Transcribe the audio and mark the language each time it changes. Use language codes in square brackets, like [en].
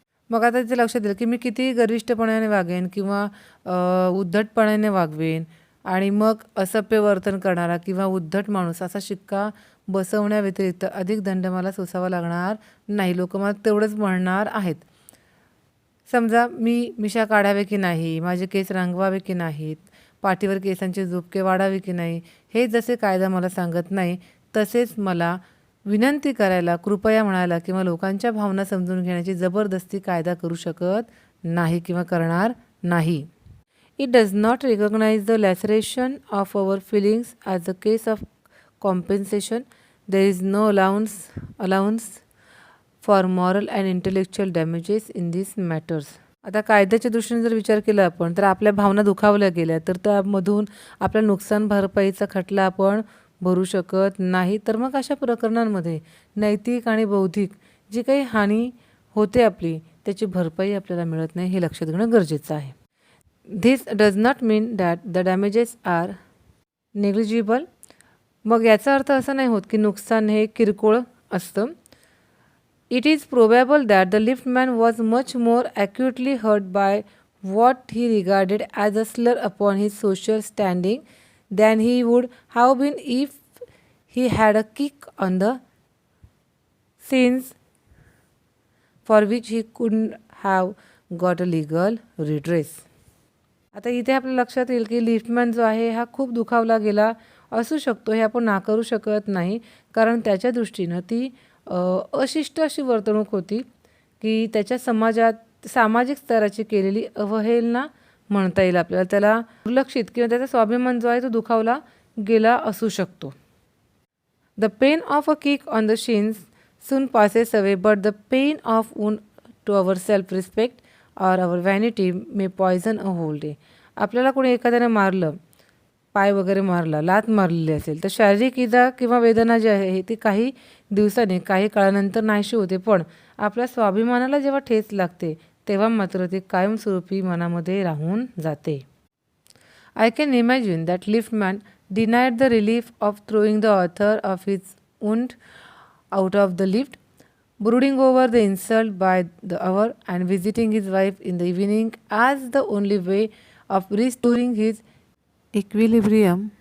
[mr] मग आता तिथे लक्षात येईल की मी किती गर्विष्ठपणाने वागेन किंवा उद्धटपणाने वागवेन आणि मग असभ्य वर्तन करणारा किंवा उद्धट माणूस असा शिक्का बसवण्याव्यतिरिक्त अधिक दंड मला सोसावा लागणार नाही. लोक मला तेवढंच म्हणणार आहेत. समजा मी मिशा काढावे की नाही, माझे केस रंगवावे की नाहीत, पाठीवर केसांचे झुपके वाढावे की नाही, हे जसे कायदा मला सांगत नाही तसेच मला विनंती करायला, कृपया म्हणायला किंवा लोकांच्या भावना समजून घेण्याची जबरदस्ती कायदा करू शकत नाही किंवा करणार नाही. [en] It does not recognize the laceration of our feelings as a case of compensation. There is no allowance for moral and intellectual damages in these matters. [mr] आता कायद्याच्या दृष्टीने जर विचार केला आपण तर आपल्या भावना दुखावल्या गेल्या तर त्यामधून आपल्या नुकसान भरपाईचा खटला आपण भरू शकत नाही. तर मग अशा प्रकरणांमध्ये नैतिक आणि बौद्धिक जी काही हानी होते आपली त्याची भरपाई आपल्याला मिळत नाही, हे लक्षात घेणं गरजेचं आहे. [en] This does not mean that the damages are negligible. [mr] मग याचा अर्थ असा नाही होत की नुकसान हे किरकोळ असतं. [en] It is probable that the liftman was much more acutely hurt by what he regarded as a slur upon his social standing than he would have been if he had a kick on the sins for which he couldn't have got a legal redress. [mr] आता इथे आपल्या लक्षात येईल की liftman जो आहे हा खूप दुखावला गेला असू शकतो, हे आपण नाकारू शकत नाही. कारण त्याच्या दृष्टीनं ती अशिष्ट अशी वर्तणूक होती की त्याच्या सामाजिक स्तराची केलेली अवहेलना म्हणता येईल आपल्याला. त्याला दुर्लक्षित किंवा त्याचा स्वाभिमान जो आहे तो दुखावला गेला असू शकतो. [en] The pain of a kick on the shins soon passes away, but the pain of wound to our self respect or our vanity may poison a whole day. [mr] आपल्याला कोणी एखाद्याने मारलं, पाय वगैरे मारला, लात मारलेली असेल तर शारीरिक इजा किंवा वेदना जी आहे ती काही दिवसांनी काही काळानंतर नाहीशी होते, पण आपल्या स्वाभिमानाला जेव्हा ठेच लागते तेव्हा मात्र ती कायमस्वरूपी मनामध्ये राहून जाते. [en] I can imagine that liftman denied the relief of throwing the author of his wound out of the lift, brooding over the insult by the hour and visiting his wife in the evening as the only way of restoring his equilibrium.